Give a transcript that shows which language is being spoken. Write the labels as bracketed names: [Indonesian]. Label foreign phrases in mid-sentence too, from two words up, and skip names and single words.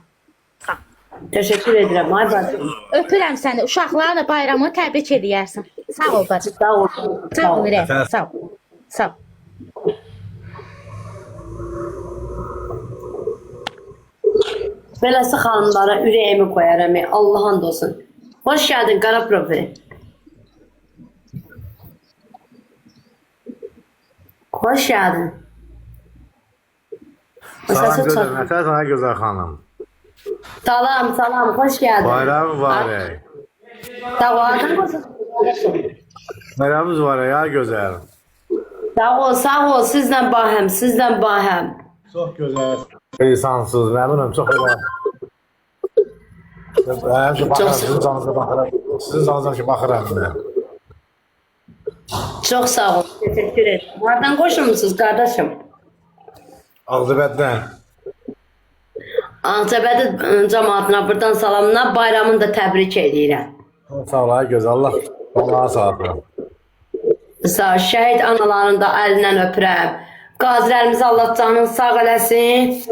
[Azerbaijani] Təşəkkür edirəm, ay bacım. Öpürəm səni. Uşaqlarla bayramını təbrik edəyərsən. Sağ ol bacım. Sağ ol. Sağ ol. Sağ ol. Sağ ol. Beləsi xanımlara ürəyimi qoyaram, Allah'ın olsun. [Turkish] Hoş geldin Qara Profil. Hoş geldin. [Azerbaijani] Salam gözəl, nətər sana gözəl xanım. [Turkish] Salam, salam, hoş geldin. [Azerbaijani] Bayram mübarək. Sağ ol. Bayramımız var ya gözəl. Sağ ol, sizlə bahəm, sizlə bahəm. Çox gözəl. İnsansız, məmnunum, çox elə. Həmişə baxıram, sizin canınıza baxıram. Sizin canınıza ki, baxıram mən. [Turkish] Çok sağ ol, teşekkür ederim. Nereden koşulmuşsunuz kardeşim? [Azerbaijani] Ağzıbəddən. Ağcabədi cemaatına buradan salamlar, bayramını da təbrik edirəm. Sağ ol, ay gözəl, Allah Allah'a sağlık. Sağ ol, şəhid analarını da əlindən öpürəm. Qazilərimizi Allah canını sağ eləsin.